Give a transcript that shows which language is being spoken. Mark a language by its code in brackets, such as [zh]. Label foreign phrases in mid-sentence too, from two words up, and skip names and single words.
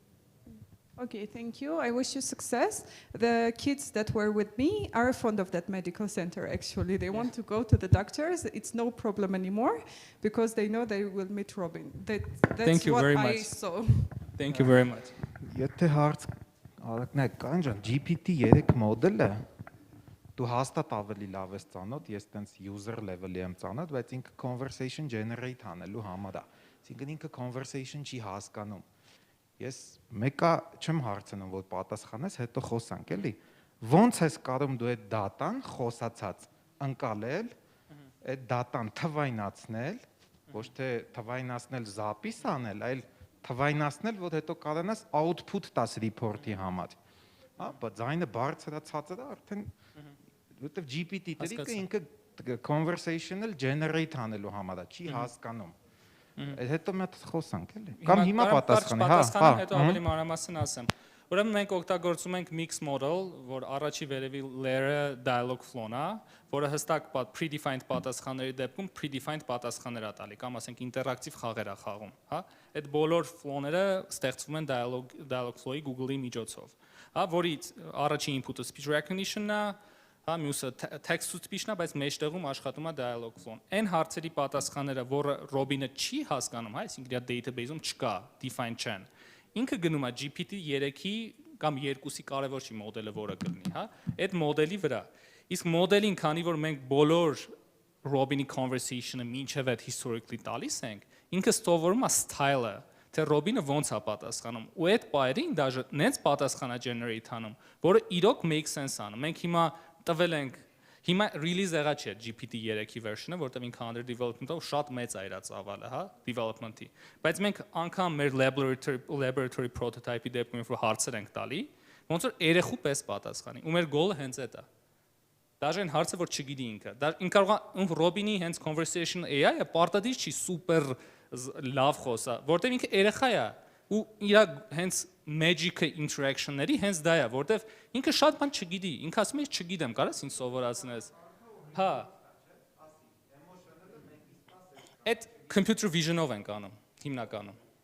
[en] Okay, thank you. I wish you success. The kids that were with me are fond of that medical center, actually. They want to go to the doctors. It's no problem anymore because they know they will meet Robin. That's Thank you what very I much. saw. Thank you very much. [hy] Եթե հարց արագնակ կանջան GPT-3 մոդելը դու հաստատ ավելի լավ ես ծանոթ, ես տենց [en] user level- [hy] ի եմ ծանոթ, բայց ինքը [en] conversation generate [hy] անելու համար է։ Այսինքն ինքը conversation չի հասկանում։ Ես մեկը չեմ հարցնում, որ պատասխանես, հետո խոսանք, էլի։ Ոնց ես կարող դու այդ դատան խոսացած ընկալել, այդ դատան թվայնացնել, ոչ թե թվայնացնել զապիս անել, այլ թվայնացնել, որ հետո կարողանաս output տաս report-ի համար։ Հա, բայց ձայնը բարձրացածը դա արդեն որտեվ GPT-3-ը ինքը [en] conversational generate [hy] անելու համար է, չի հասկանում։ Հետո մենք խոսանք էլի։ Կամ հիմա պատասխանի, հա, հետո ավելի մանրամասն ասեմ։ Ուրեմն մենք օգտագործում ենք [en] mix model, [hy] որ առաջի վերևի layer-ը [en] dialogue flow- [hy] ն է, որը հստակ predefined պատասխանների դեպքում predefined պատասխաններ է տալի, կամ ասենք ինտերակտիվ խաղեր է խաղում, հա։ Այդ բոլոր flow-ները ստեղծվում են [en] dialogue flow- [hy] ի Google-ի միջոցով, հա, որի առաջի input-ը [en] speech recognition- [hy] ն է, հա, մյուսը [en] text to speech- [hy] ն է, բայց մեջտեղում աշխատում է [en] dialogue flow- [hy] ն։ Այն հարցերի պատասխանները, որը Robin-ը չի հասկանում, հա, այսինքն իր database-ում չկա, defined չեն։ Ինքը գնում է GPT-3-ի կամ 2-ի կարևոր չի մոդելը, որը կլինի, հա, այդ մոդելի վրա։ Իսկ մոդելին, քանի որ մենք բոլոր Robin-ի conversation-ը մինչև այդ historically տալիս ենք, ինքը ստորվում է style-ը, թե Robin-ը ոնց է պատասխանում։ Ու այդ բայերին դաժե նենց պատասխանա generate անում, որը իրոք [en] make sense [hy] անում։ Մենք հիմա տվել ենք, հիմա release եղած չէ GPT-3-ի version-ը, որտեղ ինքը [en] under development- [hy] ով շատ մեծ է իր ծավալը, հա, development-ի։ Բայց մենք անգամ մեր [en] laboratory prototype- [hy] ի դեպքում որ հարցեր ենք տալի, ոնց որ երեխու պես պատասխանի։ Ու մեր goal-ը հենց այդ է։ Դաժե այն հարցը, որ չգիտի ինքը։ Ինքը կարող է Robin-ի հենց [en] conversation AI- [hy] ը պարտադիր չի սուպեր լավ խոսա, որտեղ ինքը երեխա է ու իր հենց [en] magic-ը interaction-ների [hy] հենց դա է, որտեղ ինքը շատ բան չգիտի, ինքը ասում է չգիտեմ, կարաս ինձ սովորացնես։ Հա։ Այդ [en] computer vision- [hy] ով ենք անում, հիմնականում։